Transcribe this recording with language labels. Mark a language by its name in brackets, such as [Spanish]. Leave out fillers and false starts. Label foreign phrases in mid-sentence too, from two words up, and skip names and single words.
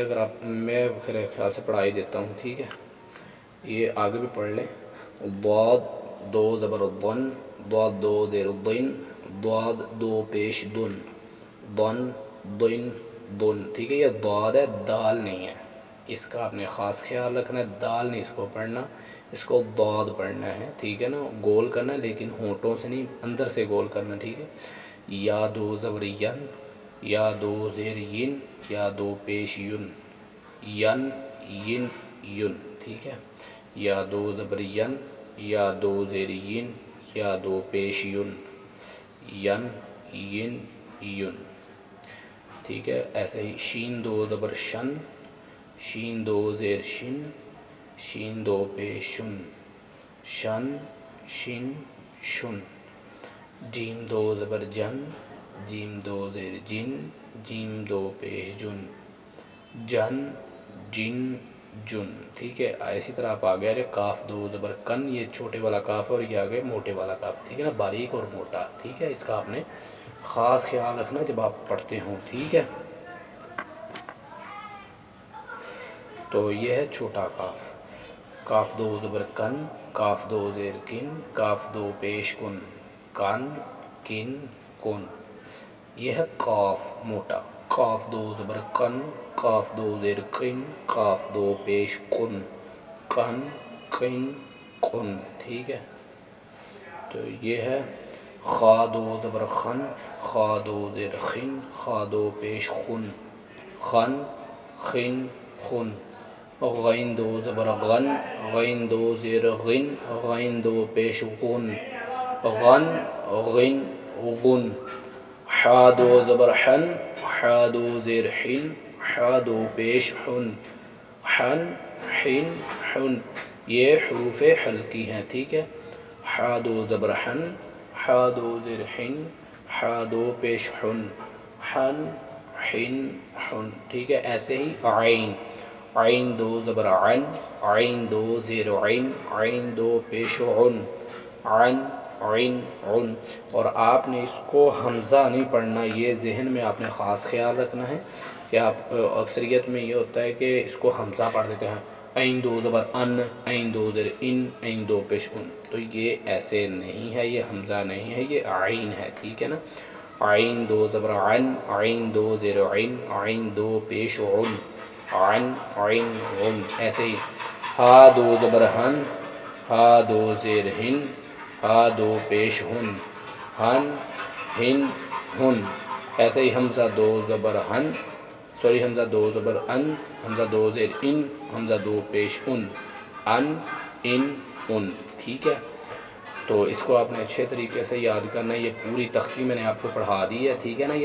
[Urdu] اگر آپ میں خیال سے پڑھا ہی دیتا ہوں، ٹھیک ہے۔ یہ آگے بھی پڑھ لیں، ضاد دو زبر ضن، ضاد دو زیر ضن، ضاد دو پیش دن، ضن ضن ضن، ٹھیک ہے۔ یہ ضاد ہے، دال نہیں ہے، اس کا آپ نے خاص خیال رکھنا ہے، دال نہیں اس کو پڑھنا، اس کو ضاد پڑھنا ہے، ٹھیک ہے نا۔ گول کرنا ہے لیکن ہونٹوں سے نہیں، اندر سے گول کرنا، ٹھیک ہے۔ یا دو زبر ین، یا دو زیر ین، یا دو پیش ین، ین ین ین، ٹھیک ہے۔ یا دو زبر ین، یا دو زیر ین، یا دو پیش ین، ین ین ین، ٹھیک ہے۔ ایسے ہی شین دو زبر شن، شین دو زیر شن، شین دو پیش شن، شن شن شن۔ جیم دو زبر جن، جیم دو زیر جن، جیم دو پیش جن، جن جن جن، ٹھیک ہے۔ اسی طرح آپ آگے آ رہے، کاف دو زبر کن، یہ چھوٹے والا کاف اور یہ آگے موٹے والا کاف، ٹھیک ہے نا، باریک اور موٹا، ٹھیک ہے۔ اس کا آپ نے خاص خیال رکھنا جب آپ پڑھتے ہوں، ٹھیک ہے۔ تو یہ ہے چھوٹا کاف، کاف دو زبر کن، کاف دو زیر کن، کاف دو پیش کن، کن کن کن۔ یہ ہے قاف موٹا، قاف دو زبر کن، قاف دو زیر کن، قاف دو پیش کن، کن کن کن، ٹھیک ہے۔ تو یہ ہے خا دو زبر خن، خا دو زیر خن، خا دو پیش خن، خن خن خن۔ غین دو زبر غن، غین دو زیر غن، غین دو پیش غن، غن غن غن۔ حا دو زبر حن، حا دو زیر حن، حا دو پیش حن، حن حن حن۔ یہ حروف حلقی ہیں، ٹھیک ہے۔ حا دو زبر حن، حا دو زیر حن، حا دو پیش حن، حن حن حن، ٹھیک ہے۔ ایسے ہی عین، عین دو زبر عن، عین دو زیر عین، عین دو پیش عن، عن عین عن۔ اور آپ نے اس کو حمزہ نہیں پڑھنا، یہ ذہن میں آپ نے خاص خیال رکھنا ہے کہ آپ اکثریت میں یہ ہوتا ہے کہ اس کو حمزہ پڑھ دیتے ہیں، عین دو زبر ان، عین دو زیر ان، عین دو پیش ان، تو یہ ایسے نہیں ہے، یہ حمزہ نہیں ہے، یہ عین ہے، ٹھیک ہے نا۔ عین دو زبر عن، عین دو زیر عین، عین دو پیش عن، عن عین عن۔ ایسے ہی ہا دو زبر ہن، ہا دو زیر ہن، ہا دو پیش ہن، ہن ہن ہن۔ ایسے ہی حمزہ دو زبر ہن، سوری حمزہ دو زبر ان، حمزہ دو زیر ان، حمزہ دو پیش ان، ان ان، ٹھیک ہے۔ تو اس کو آپ نے اچھے طریقے سے یاد کرنا ہے، یہ پوری تختی میں نے آپ کو پڑھا دی ہے، ٹھیک ہے نا۔